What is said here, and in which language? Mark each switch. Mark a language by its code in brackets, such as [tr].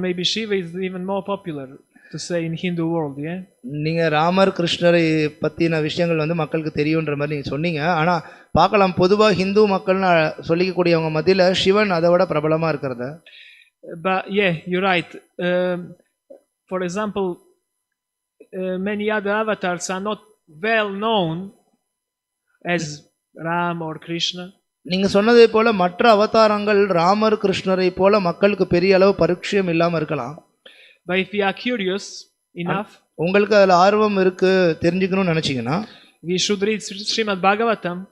[en] Maybe Shiva is even more popular to say in Hindu world, yeah? [ta] நீங்கள் ராமர் கிருஷ்ணரை பற்றின விஷயங்கள் வந்து மக்களுக்கு தெரியுன்ற மாதிரி நீங்கள் சொன்னீங்க. ஆனால் பார்க்கலாம் பொதுவாக ஹிந்து மக்கள்னு சொல்லிக்கக்கூடியவங்க மத்தியில் சிவன் அதை விட பிரபலமாக இருக்கிறத. [en] But yeah, you're right. For example, many other avatars are not well known as Ram or Krishna. [ta] நீங்கள் சொன்னதை போல மற்ற அவதாரங்கள் ராமர் கிருஷ்ணரை போல மக்களுக்கு பெரிய அளவு பரிச்சயம் இல்லாமல் இருக்கலாம். [en] But if we are curious enough, [ta] உங்களுக்கு அதில் ஆர்வம் இருக்கு தெரிஞ்சுக்கணும்னு நினைச்சீங்கன்னா [en] we should read Srimad Bhagavatam.